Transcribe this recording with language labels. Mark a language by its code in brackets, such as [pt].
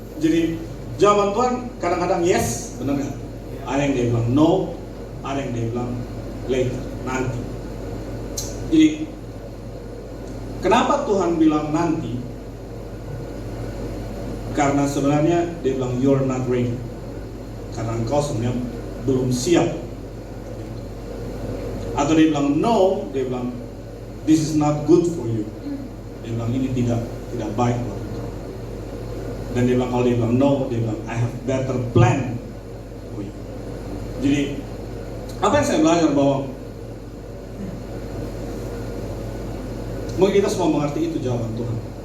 [id] Jadi jawaban Tuhan kadang-kadang yes, benar nggak? Ada yang dia bilang no, ada yang dia bilang later, nanti. Jadi kenapa Tuhan bilang nanti? Karena sebenarnya dia bilang [en] you're not ready. [id] Karena engkau sebenarnya belum siap. Atau dia bilang [en] no, dia bilang this is not good for you. [id] Dia bilang ini tidak baik buat engkau. Dan dia bilang kalau dia bilang no, dia bilang [en] I have better plan for you. [id] Jadi apa yang saya belajar bahwa mungkin kita semua mengerti itu jawaban Tuhan.